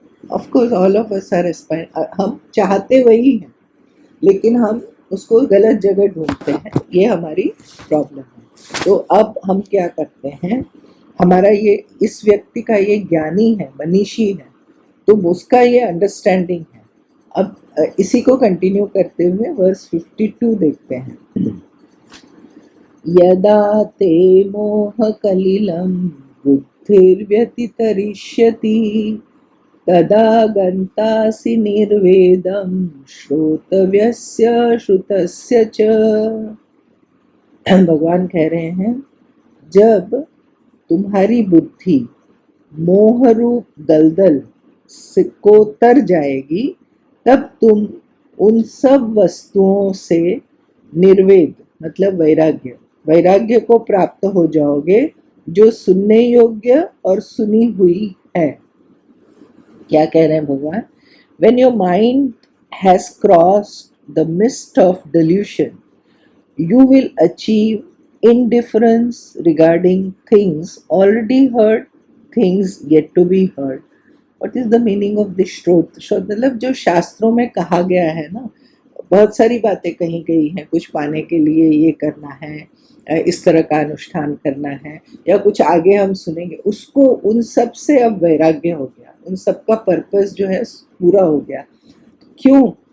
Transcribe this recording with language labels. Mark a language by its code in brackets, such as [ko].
[en] of course all of us are aspire, [hi] हम चाहते वही हैं, लेकिन हम उसको गलत जगह ढूंढते हैं, ये हमारी प्रॉब्लम है। तो अब हम क्या करते हैं, हमारा ये, इस व्यक्ति का ये ज्ञानी है, मनीषी है, तो उसका ये अंडरस्टैंडिंग है। अब इसी को कंटिन्यू करते हुए वर्स 52 देखते हैं। [sa] यदा ते मोहकलिलं बुद्धिर्व्यतितरिष्यति तदा गन्तासि निर्वेदं श्रोतव्यस्य श्रुतस्य च। [hi] भगवान कह रहे हैं, जब तुम्हारी बुद्धि मोह रूप दलदल को तर जाएगी, तब तुम उन सब वस्तुओं से निर्वेद मतलब वैराग्य को प्राप्त हो जाओगे, जो सुनने योग्य और सुनी हुई है। क्या कह रहे हैं भगवान? [en] When your mind has crossed the mist of delusion, you will achieve indifference regarding things already heard, things yet to be heard. What is the meaning of this श्रोत? [hi] श्रोत मतलब जो शास्त्रों में कहा गया है ना, बहुत सारी बातें कही गई हैं, कुछ पाने के लिए ये करना है, इस तरह का अनुष्ठान करना है, या कुछ आगे हम सुनेंगे, उसको, उन सब से अब वैराग्य हो गया, उन सब का पर्पस जो है पूरा हो गया। क्यों?